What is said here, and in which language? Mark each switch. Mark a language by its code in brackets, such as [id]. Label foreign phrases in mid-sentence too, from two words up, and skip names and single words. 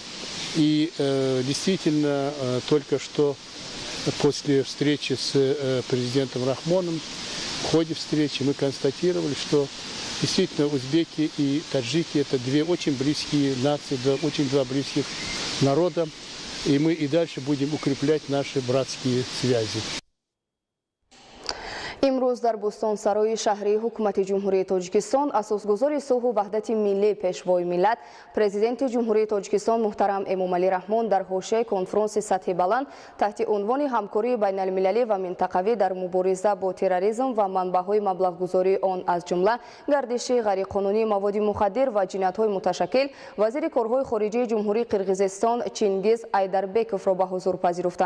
[ru] И действительно, только что после встречи с президентом Рахмоном, в ходе встречи мы констатировали, что действительно узбеки и таджики – это две очень близкие нации, два близких народа, и мы и дальше будем укреплять наши братские связи. [tg] имрӯз дар бӯстонсарои шаҳрии ҳукумати ҷумҳурии тоҷикистон асосгузори сулҳу ваҳдати миллӣ пешвои миллат президенти ҷумҳурии тоҷикистон муҳтарам эмомалӣ раҳмон дар ҳошияи конфронси сатҳи баланд таҳти унвони ҳамкории байналмилалӣ ва минтақавӣ дар мубориза бо терроризм ва манбаъҳои маблағгузории он аз ҷумла гардиши ғайриқонунии маводи мухаддир ва ҷиноятҳои муташаккил вазири корҳои хориҷии ҷумҳурии қирғизистон Чингиз Айдарбековро ба ҳузур пазируфтанд.